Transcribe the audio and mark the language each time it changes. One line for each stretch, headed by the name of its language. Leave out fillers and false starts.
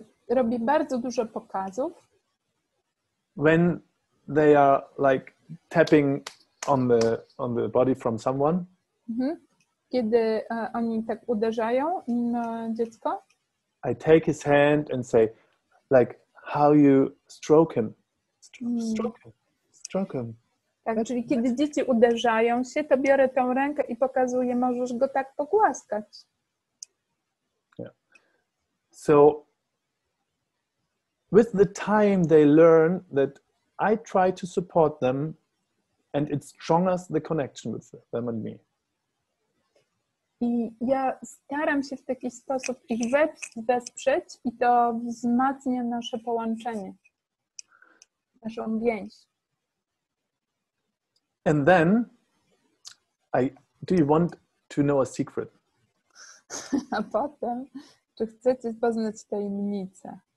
Polish: Robię bardzo dużo pokazów.
English: When they are like tapping on the body from someone.
Polish: Kiedy oni tak uderzają na dziecko.
English: I take his hand and say, like, how you stroke him. Stroke him.
Polish: Tak, czyli kiedy dzieci uderzają się, to biorę tą rękę i pokazuję, możesz go tak pogłaskać.
English: Yeah. So with the time they learn that I try to support them and it strengthens the connection with them and me.
Polish: I ja staram się w taki sposób ich wesprzeć i to wzmacnia nasze połączenie, naszą więź.
English: And then, do you want to know a secret?
Polish: A potem, czy chcecie poznać tajemnicę?